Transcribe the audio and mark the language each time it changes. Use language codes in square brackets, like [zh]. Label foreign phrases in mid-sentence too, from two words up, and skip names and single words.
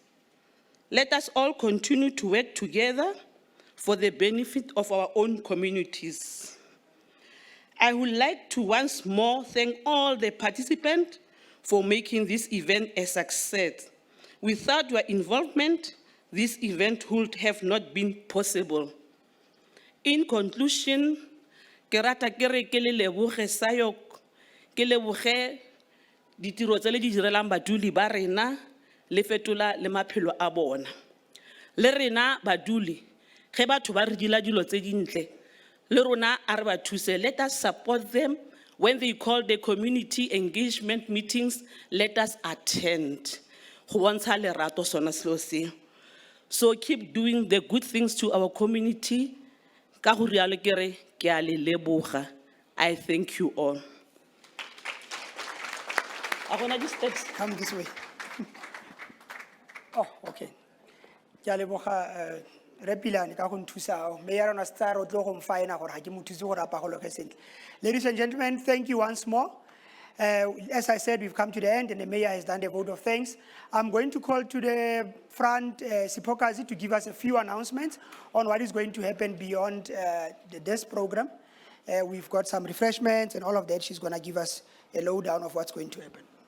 [en] Let us all continue to work together for the benefit of our own communities. I would like to once more thank all the participants for making this event a success. Without your involvement, this event would have not been possible. In conclusion, [nso] ke rata ke re ke le leboge SIOC, ke leboge ditiro tse le di direlang baduli ba rena le fetola le maphelo a bona. Le rena baduli, ge batho ba re dila dilo tse dintle, le rona a re ba thuse, [en] let us support them. When they call the community engagement meetings, let us attend. [nso] Go bontsha lerato sona selo se. [en] So keep doing the good things to our community. [nso] Ka go rialo ke re ke a le leboga. [en] I thank you all. Come this way. Oh, okay. [nso] Ke a leboga Repilane ka go nthusa. Mayor ona sta re tlo go mfaina gore ha ke mothuse gore apa go loke sentle. [en] Ladies and gentlemen, thank you once more. As I said, we've come to the end and the mayor has done the vote of thanks. I'm going to call to the front Sipokazi to give us a few announcements on what is going to happen beyond the desk program. We've got some refreshments and all of that. She's going to give us a lowdown of what's going to happen.